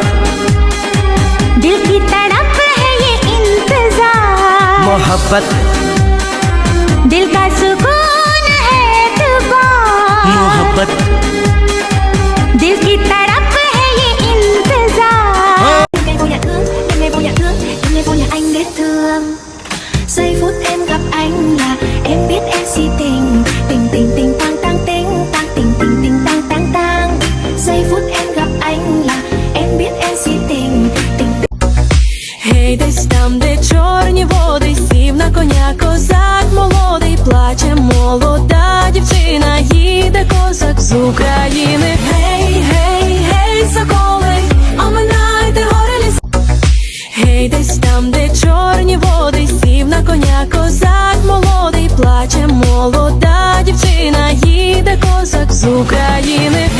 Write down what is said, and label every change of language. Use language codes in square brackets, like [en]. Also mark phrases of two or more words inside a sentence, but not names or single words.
[hi] दिल की तड़प है ये इंतजार मोहब्बत दिल का सुकून है एतबार मोहब्बत दिल की तड़प है ये इंतजार [vi] Em vô nhà thương, em vô nhà thương, em vô nhà anh để thương Giây phút em gặp anh là em biết em si tình Tình tình tình tang tang tình tang tình tình tình tang tang tang Giây phút em gặp anh là em biết em si tình tình [uk] Гей, десь там, де чорні води, сів на коня козак молодий, плаче молода дівчина, їде козак з України. Гей, гей, гей, соколи, оминайте гори ліс. Гей, десь там, де чорні води, сів на коня козак молодий, плаче молода дівчина, їде козак з України.